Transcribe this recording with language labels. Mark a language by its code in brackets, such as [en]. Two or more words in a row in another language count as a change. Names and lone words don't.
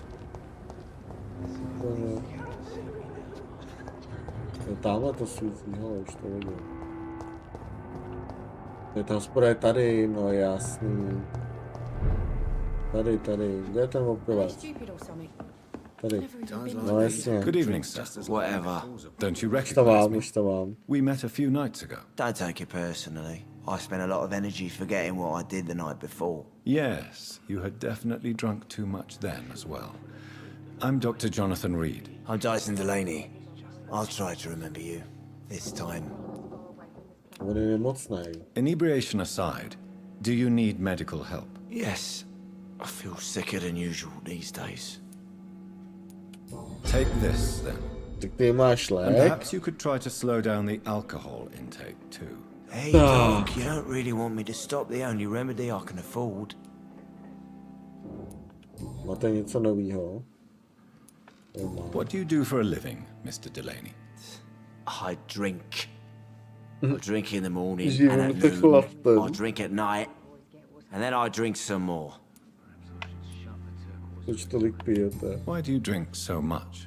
[cs] No, tamhle to svítí, hele, už to vidím. Ta hospoda je tady, no jasný. Tady, kde je ten opilec? Tady. No jasně. [en] Good evening, sir. Whatever. Don't you recognize [cs] Už to mám. [en] We met a few nights ago. Don't take it personally. I spent a lot of energy forgetting what I did the night before. Yes, you had definitely drunk too much then as well. I'm Dr. Jonathan Reed. I'm Dyson Delaney. I'll try to remember you. This time. Inebriation aside, do you need medical help? Yes. I feel sicker than usual these days. Take this, then. And perhaps you could try to slow down the alcohol intake, too. Hey, Doc, you don't really want me to stop the only remedy I can afford. [cs] Máte něco novýho? [en] What do you do for a living, Mr. Delaney? I drink. I drink in the morning and at noon. I drink at night, and then I drink some more. Why do you drink so much?